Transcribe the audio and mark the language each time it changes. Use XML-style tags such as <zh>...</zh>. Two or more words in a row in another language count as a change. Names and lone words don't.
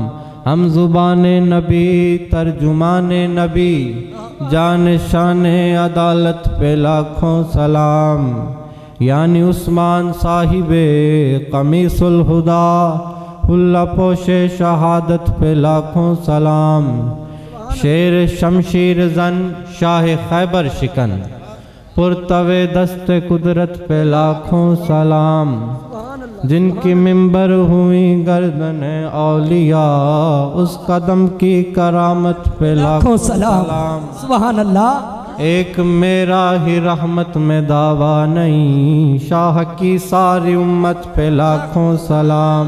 <ur>ہم زبان نبی ترجمان نبی، جان شان عدالت پہ لاکھوں سلام۔ یعنی عثمان صاحب قمیص الہدیٰ، اللہ پوش شہادت پہ لاکھوں سلام۔ شیر شمشیر زن شاہ خیبر شکن، پرتو دست قدرت پہ لاکھوں سلام۔ جن کی ممبر ہوئی گردن اولیاء، اس قدم کی کرامت پہ لاکھوں سلام۔</ur> <ar>سبحان اللہ۔</ar> <ur>ایک میرا ہی رحمت میں دعویٰ نہیں، شاہ کی ساری امت پہ لاکھوں سلام۔</ur>